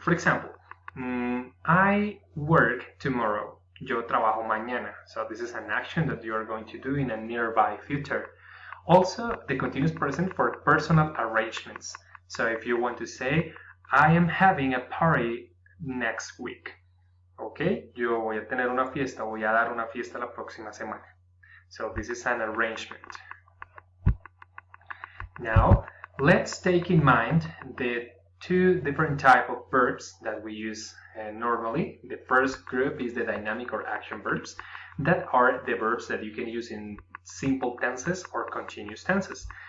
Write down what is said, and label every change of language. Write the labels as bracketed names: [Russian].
[English] For example, I work tomorrow. [Spanish] Yo trabajo mañana. [English] So this is an action that you are going to do in a nearby future. Also, the continuous present for personal arrangements. So if you want to say, I am having a party next week. [Spanish] Okay, yo voy a tener una fiesta, voy a dar una fiesta la próxima semana. [English] So this is an arrangement. Now, let's take in mind the two different type of verbs that we use normally. The first group is the dynamic or action verbs. That are the verbs that you can use in simple tenses or continuous tenses.